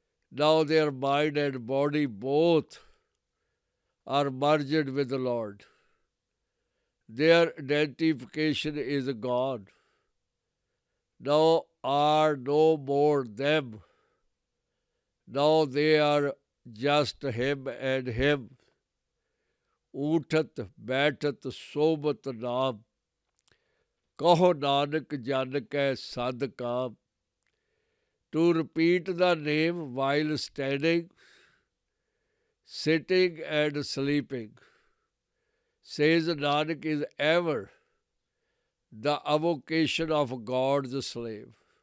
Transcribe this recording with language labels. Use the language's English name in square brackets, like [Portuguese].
[English] Now their mind and body both are merged with the Lord. Their identification is God. Now are no more them. Now they are just Him and Him. [Punjabi] ਊਠਤ ਬੈਠਤ ਸੋਬਤ ਨਾਮ, ਕਹੋ ਨਾਨਕ ਜਨ ਕੈ ਸਦ ਕਾਮ। [English] To repeat the name while standing, sitting and sleeping, says Nanak, is ever the avocation of God's slave.